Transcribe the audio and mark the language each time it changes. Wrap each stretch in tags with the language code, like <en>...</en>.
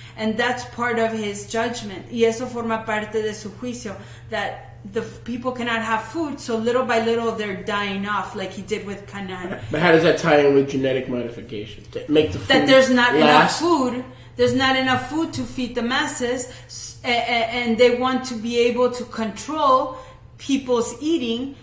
<en>And that's part of his judgment.</en> <es>Y eso forma parte de su juicio.</es> <en>That the people cannot have food, so little by little they're dying off, like he did with Canaan. But how does that tie in with genetic modification? To make the food that there's not last? enough food. There's not enough food to feed the masses, and they want to be able to control people's eating.</en>